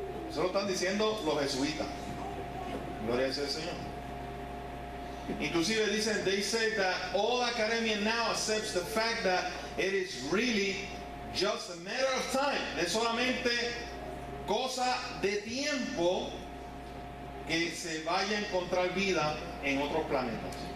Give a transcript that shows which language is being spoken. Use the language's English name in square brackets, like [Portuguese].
[Spanish] Eso lo están diciendo los jesuitas. Gloria sea al Señor. [English] Inclusive dicen, they say that all academia now accepts the fact that it is really just a matter of time. [Spanish] Es solamente cosa de tiempo que se vaya a encontrar vida en otros planetas.